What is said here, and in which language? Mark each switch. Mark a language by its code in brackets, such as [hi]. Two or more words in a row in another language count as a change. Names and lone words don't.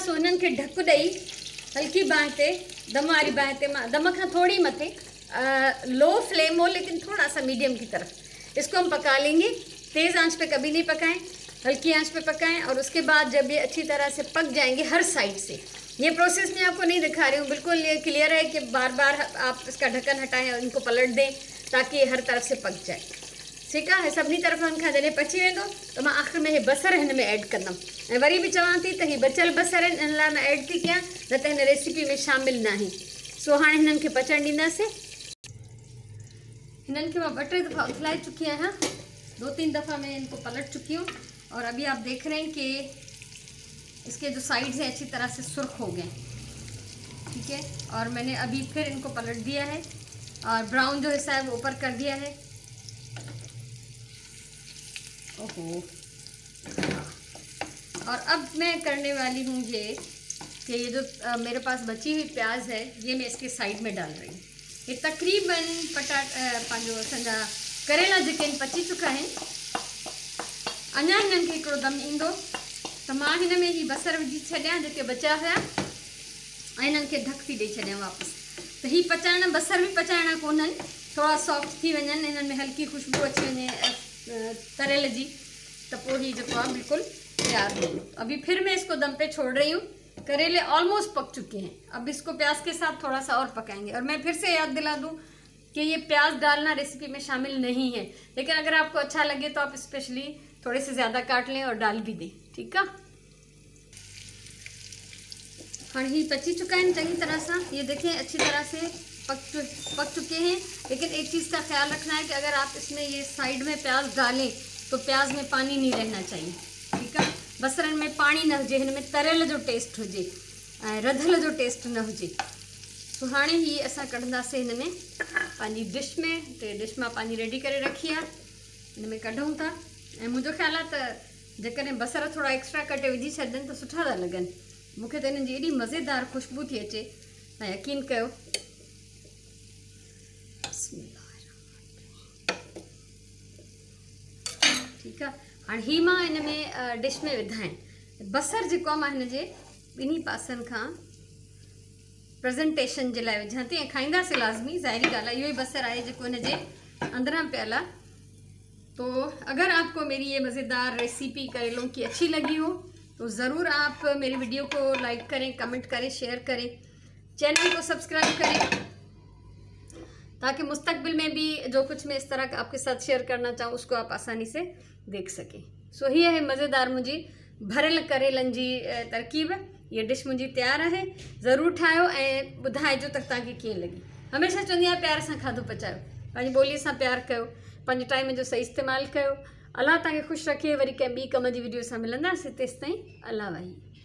[sd] सो हिननि खे ढक ॾेई हल्की बांह ते, दम वारी बांह ते, दम खां थोड़ी मथे, [en] low flame [ur] ہو لیکن تھوڑا سا میڈیم کی طرف اس کو ہم پکا لیں گے تیز آنچ پہ کبھی نہیں پکائیں، ہلکی آنچ پہ پکائیں. اور اس کے بعد جب یہ اچھی طرح سے پک جائیں گے ہر سائیڈ سے، یہ پروسیس میں آپ کو نہیں دکھا رہی ہوں، بالکل یہ کلیئر ہے کہ بار بار آپ اس کا ڈھکن ہٹائیں اور ان کو پلٹ دیں تاکہ یہ ہر طرف سے پک جائے. ٹھیک ہے, [sd] सभिनी तरफ खां जॾहिं पची वेंदो तो मैं आख़िर में ये बसर हिन में ऐड कंदमि। ऐं वरी भी चवां थी त ही बचियल बसर आहिनि, इन लाइ मैं ऐड थी कयां, न त हिन रेसिपी में शामिल न आहिनि। सो हाणे हिननि खे पचण ॾींदासीं। हिननि खे मां 2-3 दफ़ा उथलाए चुकी आहियां, 2-3 दफ़ा [ur] میں ان کو پلٹ چکی ہوں. اور ابھی آپ دیکھ رہے ہیں کہ اس کے جو سائیڈز ہیں اچھی طرح سے سرخ ہو گئے. ٹھیک ہے، اور میں نے ابھی پھر ان کو پلٹ دیا ہے اور براؤن جو حصہ ہے وہ اوپر کر دیا ہے. اوہو، اور اب میں کرنے والی ہوں یہ کہ یہ جو میرے پاس بچی ہوئی پیاز ہے یہ میں اس کے سائیڈ میں ڈال رہی ہوں. [sd] ये तकरीबन पंहिंजो असांजा करेला जेके पची चुका आहिनि। अञा हिननि खे हिकिड़ो दम ईंदो त मां हिन में ही बसर विझी छॾियां जेके बचिया हुया ऐं हिननि खे ढक थी ॾेई छॾियां वापसि, त ही पचाइणा बसर भी पचाइणा कोन्हनि, थोड़ा सॉफ्ट थी वञनि, हिननि में हल्की खुशबू अची वञे करेले जी, तो पोइ ही जेको आहे बिल्कुल तैयार हो। [ur] ابھی پھر میں اس کو دم پہ چھوڑ رہی ہوں۔ کریلے آلموسٹ پک چکے ہیں، اب اس کو پیاز کے ساتھ تھوڑا سا اور پکائیں گے. اور میں پھر سے یاد دلا دوں کہ یہ پیاز ڈالنا ریسپی میں شامل نہیں ہے، لیکن اگر آپ کو اچھا لگے تو آپ اسپیشلی تھوڑے سے زیادہ کاٹ لیں اور ڈال بھی دیں. ٹھیک ہے, [sd] हाँ ही पची चुका [ur] ہے چنگی طرح سے، یہ دیکھیں اچھی طرح سے پک چکے ہیں. لیکن ایک چیز کا خیال رکھنا ہے کہ اگر آپ اس میں یہ سائیڈ میں پیاز ڈالیں تو پیاز میں پانی نہیں رہنا چاہیے. ٹھیک ہے, [sd] बसरन में पानी न हुजे, हिन में तरियल जो टेस्ट हुजे, रधल जो टेस्ट न हुजे। तो हाँ ही असां कढ़ंदासीं हिन में पंहिंजी डिश में। [ur] تو ڈش میں پانی ریڈی کرے رکھی ہے, [sd] हिन में कढूं था। ऐं मुंहिंजो ख़्याल आहे त जेकॾहिं बसर थोड़ा एक्स्ट्रा कटे विझी छॾनि तो सुठा था लॻनि। मूंखे त हिननि जी एॾी मज़ेदार खुशबू थी अचे, तव्हां यकीन कयो। [ur] ٹھیک ہے, [sd] हाँ ही मां इन में डिश में विधाएं बसर जो मां हिन जे ॿिन्ही पासन खां प्रेजेंटेशन [ur] کے لیے [sd] विझां थी ऐं खाईंदासीं लाज़मी, ज़ाहिरी ॻाल्हि आहे। इहो ई बसर आहे जेको हिन जे अंदरां पियल आहे। [ur] تو اگر آپ کو میری یہ مزیدار ریسپی کریلوں کی اچھی لگی ہو تو ضرور آپ میری ویڈیو کو لائیک کریں، کمنٹ کریں، شیئر کریں، چینل کو سبسکرائب کریں، تاکہ مستقبل میں بھی جو کچھ میں اس طرح کا آپ کے ساتھ شیئر کرنا چاہوں اس کو آپ آسانی سے دیکھ سکیں. [sd] सो ये है मज़ेदार मुंहिंजी भरियल करेलनि जी तरकीब। [ur] یہ ڈش منھنجی تیار ہے, [sd] ज़रूर ठाहियो ऐं ॿुधाइजो त तव्हांखे कीअं लगी। हमेशा चवंदी आहियां प्यार सां खाधो पचायो, पंहिंजी ॿोलीअ सां प्यार कयो, पंहिंजे टाइम जो सही इस्तेमालु कयो। अल्लाह तव्हांखे ख़ुशि रखे। वरी कंहिं ॿी कम जी वीडियो सां मिलंदासीं, तेसिताईं अल्लाह वाही।